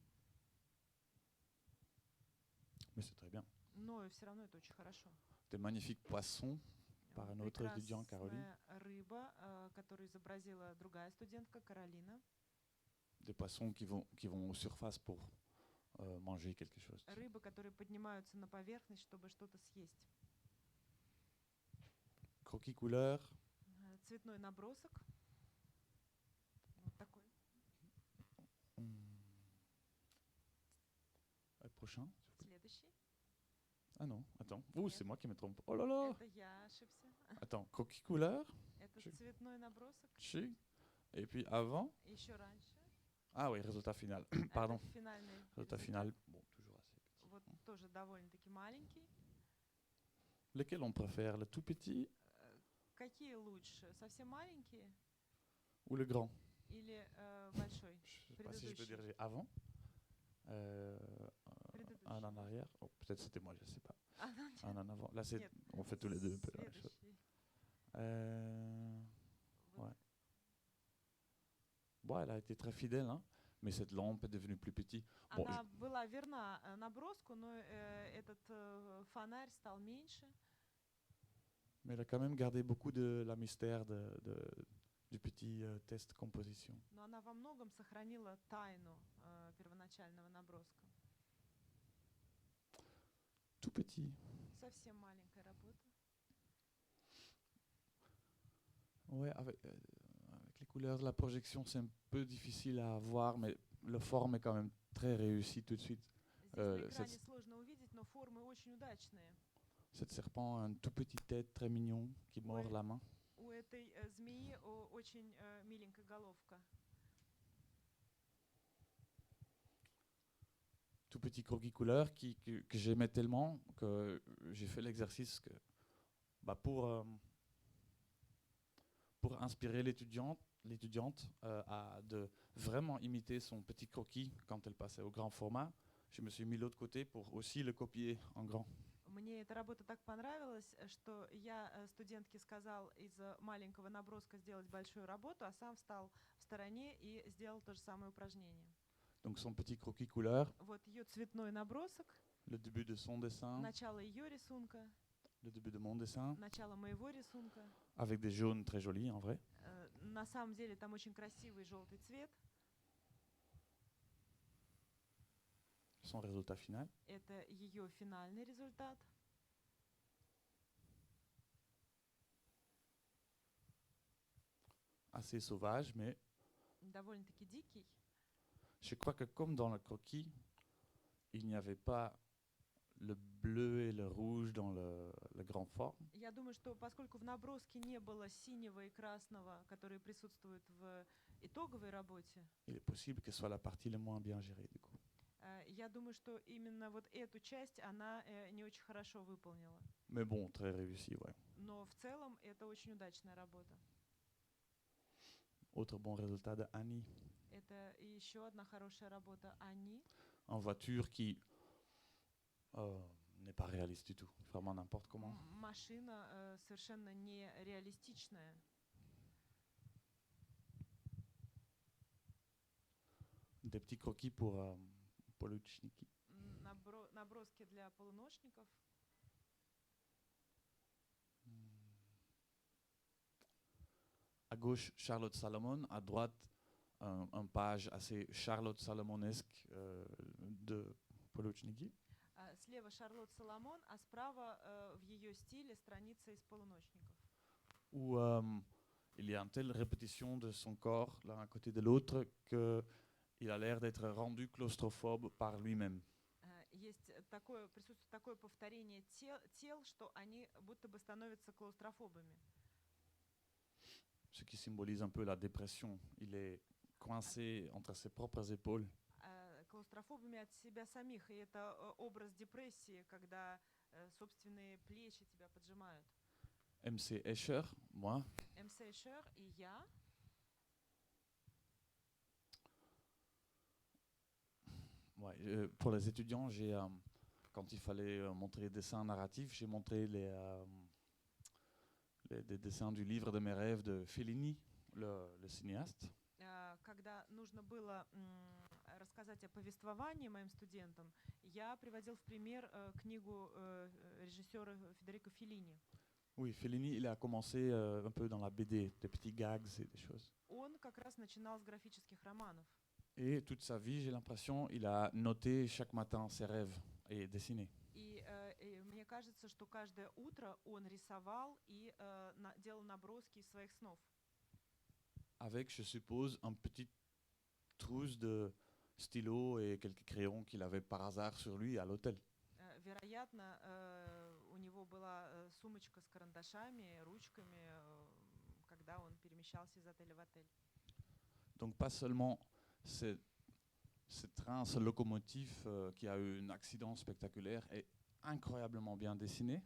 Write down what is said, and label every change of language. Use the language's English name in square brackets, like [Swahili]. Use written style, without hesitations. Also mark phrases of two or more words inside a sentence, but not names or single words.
[French] Mais c'est très bien. [Russian] Но все равно это очень хорошо. [French] Des magnifiques poissons par un autre étudiant, Caroline. [Russian] Прекрасная рыба, которую изобразила другая студентка, Каролина. [French] Des poissons qui vont aux surfaces pour manger quelque chose. [Russian] Рыбы, которые поднимаются на поверхность, чтобы что-то съесть. [French] Croquis couleur. [Russian] Цветной набросок. Вот такой. [French] Prochain. [Russian] Следующий. [French] Ah non, attends. Ouh, c'est moi qui me trompe. Oh là là. [Russian] Это я ошибся. [French] Attends, croquis couleur. [Russian] Это Чик. цветной набросок. [French] Chic. Et puis avant. [Russian] Еще раньше. [French] Ah oui, résultat final. Pardon. [Russian] Это финальный [French] Résultat [Russian] результат. [French] final. Bon, toujours assez petit. [Russian] Вот тоже довольно-таки маленький. [French] Lequel on préfère, le tout petit [Russian] Какие лучше? Совсем маленькие [French] ou le grand? [Russian] или большой? [French] Je sais pas si je peux [Russian] Предыдущий. [French] dire avant. [Russian] Предыдущий. [French] Un en arrière. Oh, peut-être c'était moi, je sais pas. [Russian] А, ну, нет. [French] Un en avant. Là, c'est, [Russian] Нет. [French] on fait tous les deux un peu la même chose. [Russian] Следующий. Вот. [French] Ouais. Bon, elle a été très fidèle, hein, mais cette lampe est devenue plus petite. Bon, [Russian] Она была верна наброску, но этот фонарь стал меньше. [French] mais elle a quand même gardé beaucoup de la mystère du petit test composition. [Russian] Но она во многом сохранила тайну первоначального наброска. [French] Tout petit. [Russian] Совсем маленькая работа. [French] Ouais, avec les couleurs de la projection, c'est un peu difficile à voir, mais la forme est quand même très réussie tout de suite. [Russian] Здесь на экране [French] cette- [Russian] сложно увидеть, но формы очень удачные. [French] Cette serpent a une toute petite tête très mignon qui mord Ouais. la main. [Russian] У этой змеи очень миленькая головка. [French] Tout petit croquis couleur que j'aimais tellement que j'ai fait l'exercice que, bah, pour inspirer l'étudiante à de vraiment imiter son petit croquis quand elle passait au grand format. Je me suis mis de l'autre côté pour aussi le copier en grand. [Russian] Мне эта работа так понравилась, что я студентке сказал из маленького наброска сделать большую работу, а сам встал в стороне и сделал то же самое упражнение. [French] Donc son petit croquis couleur, [Russian] Вот ее цветной набросок, [French] le début de son dessin, [Russian] начало ее рисунка, [French] le début de mon dessin, [Russian] начало моего рисунка. [French] avec des jaunes très jolis en vrai. [Russian] На самом деле там очень красивый желтый цвет. [French] Son résultat final. [Russian] Это ее финальный результат. [French] Assez sauvage, mais [Russian] Довольно-таки дикий. [French] je crois que comme dans le croquis, il n'y avait pas le bleu et le rouge dans le grand forme. [Russian] Я думаю, что поскольку в наброске не было синего и красного, которые присутствуют в итоговой работе, [French] Il est possible que ce soit la partie la moins bien gérée du coup. [Russian] я думаю, что именно вот эту часть она не очень хорошо выполнила. [French] Mais bon, très réussi, ouais. [Russian] Но в целом это очень удачная работа. [French] Autre bon résultat de Annie. [Russian] Это еще одна хорошая работа Ани. [French] En voiture qui n'est pas réaliste du tout. Vraiment n'importe comment. [Russian] Машина совершенно нереалистичная. [French] Des petits croquis pour Poluchniki. [Russian] Наброски для полуношников. [French] À gauche, Charlotte Salomon. À droite, un page assez Charlotte Salomonesque de Poluchniki. [Russian] Слева Шарлотт Соломон, а справа в ее стиле страница из полуночников. [French] Où il y a une telle répétition de son corps l'un à côté de l'autre qu'il a l'air d'être rendu claustrophobe par lui-même. [Russian] Присутствует такое повторение тел, что они будто бы становятся клаустрофобами. [French] Ce qui symbolise un peu la dépression. Il est coincé entre ses propres épaules. [Russian] Клаустрофобами от себя самих. И это образ депрессии, когда собственные плечи тебя поджимают. [French] MC Escher, moi. [Russian] MC Escher и я. [French] Ouais, pour les étudiants, quand il fallait montrer les dessins narratifs, j'ai montré des dessins du livre de mes rêves de Fellini, le cinéaste. [Russian] Когда нужно было рассказать о повествовании моим студентам, я приводил в пример книгу режиссера Федерико Феллини. [French] Oui, Fellini, il a commencé un peu dans la BD, des petits gags et des choses. [Russian] Он как раз начинал с графических романов. [French] Et toute sa vie, j'ai l'impression, il a noté chaque matin ses rêves et dessiné. [Russian] И мне кажется, что каждое утро он рисовал и делал наброски из своих снов. [French] Avec, je suppose, un petit trousse de stylos et quelques crayons qu'il avait par hasard sur lui à l'hôtel. [Russian] Вероятно, у него была сумочка с карандашами, ручками, когда он перемещался из отеля в отель. [French] Donc pas seulement ce train, ce locomotive qui a eu un accident spectaculaire est incroyablement bien dessiné.